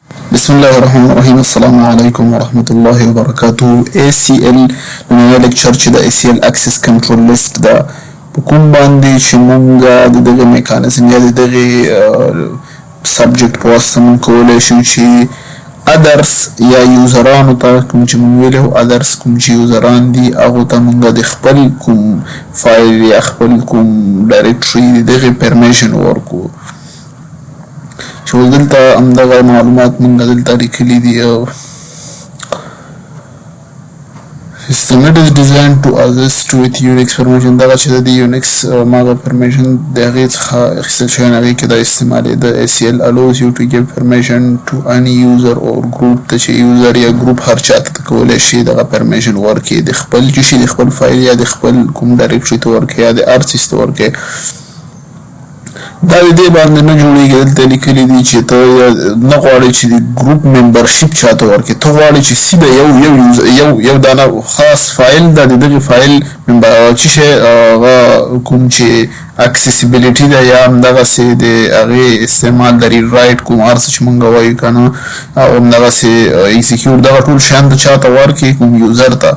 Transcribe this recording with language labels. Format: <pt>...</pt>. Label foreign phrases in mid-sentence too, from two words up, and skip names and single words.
<ar>بسم الله الرحمن الرحيم. السلام عليكم ورحمة الله وبركاته.</ar> <ps>ACL نوع lecture چې د</ps> <en>ACL access control list</en> <ps>دا کوم باندې چې مونږه دغه میکانیزم یا دغه subject په واسطه مونږ کولای شو چې others یا یوزرانو ته کوم چې مونږ ویلو others کوم چې یوزران دي هغه ته مونږ د خپل کوم فایل یا خپل کوم ډایرکټري دغه پرمیشن ورکو. شو دلته همدغه معلومات مونږ دلته لیکلي دي.</ps> <en>System is designed to assist with Unix permission.</en> <ps>دغه چې د Unix ماغه permission د هغې څخه اخیستل شوی هغې کې دا استعمالي د</ps> <en>ACL allows you to give permission to any user or group</en> <ps>ته چې user یا group هر چاته کولی شي دغه permission ورکړي د خپل چې شي د خپل فایل یا د خپل کوم ډایرکټري ته ورکړي یا د هر څیز ته ورکړي. دا د دې باندې نه جوړېږي. دلته لیکلي دي چې ته نه غواړې چې د</ps> <en>group membership</en> <ps>چاته ورکړې، ته غواړې چې سیده یو دانه خاص فایل دا د دغې فایل چې شی هغه کوم چې اکسیسیبلیټي ده یا همدغسې د هغې استعمال د</ps> <en>read write</en> <ps>کوم هر څه چې مونږ وایو که نه او همدغسې ایکزیکیوټ دغه ټول شیان د چا ته ورکړي کوم یوزر ته.</ps>